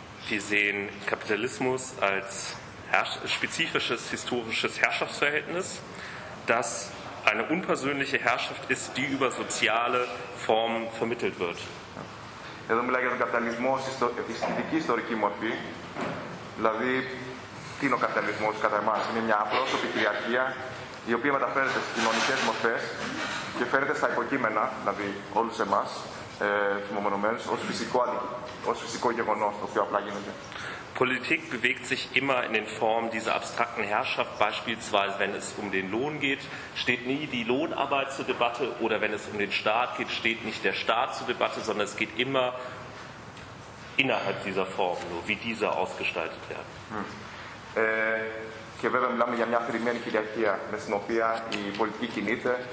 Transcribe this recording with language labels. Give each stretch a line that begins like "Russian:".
German: Wir sehen Kapitalismus als spezifisches historisches Herrschaftsverhältnis, das eine unpersönliche Herrschaft ist, die über soziale Formen vermittelt wird.
Greek: Εδώ μιλάει για τον καπιταλισμό στη δική ιστορική μορφή. Δηλαδή, τι είναι ο καπιταλισμός κατά εμάς? Είναι μια απρόσωπη κυριαρχία, η οποία μεταφέρεται στις κοινωνικές μορφές και φέρεται στα υποκείμενα, δηλαδή όλους εμάς, τους μεμονωμένους, ως φυσικό γεγονός, το οποίο απλά γίνεται.
German: Politik bewegt sich immer in den Formen dieser abstrakten Herrschaft, beispielsweise wenn es um den Lohn geht, steht nie die Lohnarbeit zur Debatte, oder wenn es um den Staat geht, steht nicht der Staat zur Debatte, sondern es geht immer innerhalb dieser Form, nur wie diese ausgestaltet werden.
Greek: Και βέβαια μιλάμε για μια θρημένη κυριαρχία με την οποία η πολιτική κινείται.